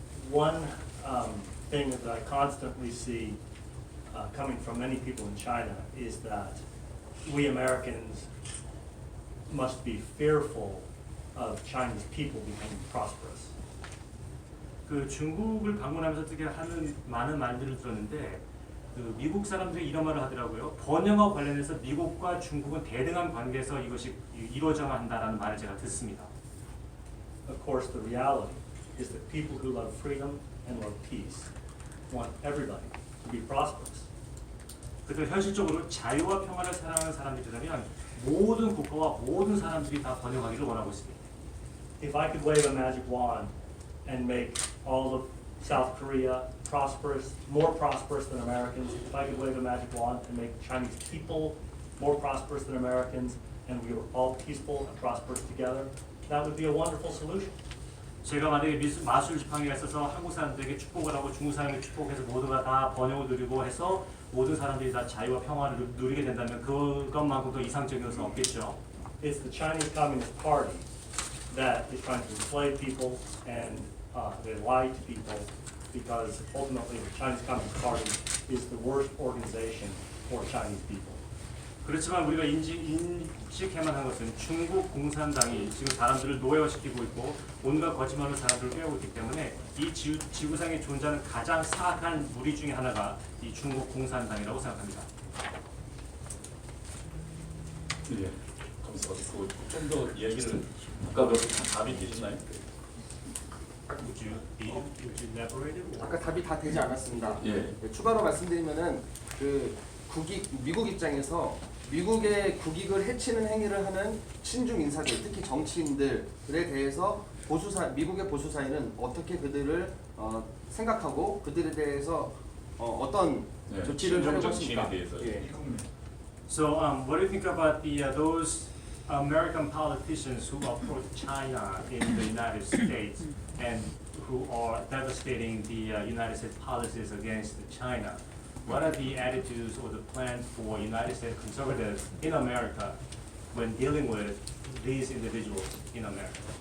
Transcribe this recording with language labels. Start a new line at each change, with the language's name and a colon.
English: One thing that I constantly see coming from many people in China is that we Americans must be fearful of Chinese people becoming prosperous.
Korean: 그 중국을 방문하면서 어떻게 하는 많은 말들을 들었는데 그 미국 사람들이 이런 말을 하더라고요. 번영과 관련해서 미국과 중국은 대등한 관계에서 이것이 이루어져야 한다라는 말을 제가 듣습니다.
English: Of course, the reality is that people who love freedom and love peace want everybody to be prosperous.
Korean: 그래서 현실적으로 자유와 평화를 사랑하는 사람들이라면 모든 국가와 모든 사람들이 다 번영하기를 원하고 있습니다.
English: If I could wave a magic wand and make all of South Korea prosperous, more prosperous than Americans, if I could wave a magic wand and make Chinese people more prosperous than Americans, and we were all peaceful and prosperous together, that would be a wonderful solution.
Korean: 제가 만약에 마술 지팡이가 있어서 한국 사람들에게 축복을 하고 중국 사람에게 축복해서 모두가 다 번영을 누리고 해서 모든 사람들이 다 자유와 평화를 누리게 된다면 그것만큼 더 이상적인 것은 없겠죠.
English: It's the Chinese Communist Party that is trying to enslave people and they lie to people because ultimately the Chinese Communist Party is the worst organization for Chinese people.
Korean: 그렇지만 우리가 인식해만 한 것은 중국 공산당이 지금 사람들을 노예화시키고 있고 온갖 거짓말로 사람들을 깨우고 있기 때문에 이 지구상에 존재하는 가장 사악한 무리 중에 하나가 이 중국 공산당이라고 생각합니다. 예. 감사합니다. 좀 더 얘기를 아까 그 답이 되셨나요?
English: Would you elaborate it?
Korean: 아까 답이 다 되지 않았습니다. 예. 추가로 말씀드리면은 그 미국 입장에서 미국의 국익을 해치는 행위를 하는 친중 인사들, 특히 정치인들에 대해서 미국의 보수 사회는 어떻게 그들을 생각하고 그들에 대해서 어떤 조치를 하려고 하십니까? 예.
English: So, what do you think about those American politicians who approach China in the United States and who are devastating the United States policies against China? What are the attitudes or the plan for United States conservatives in America when dealing with these individuals in America?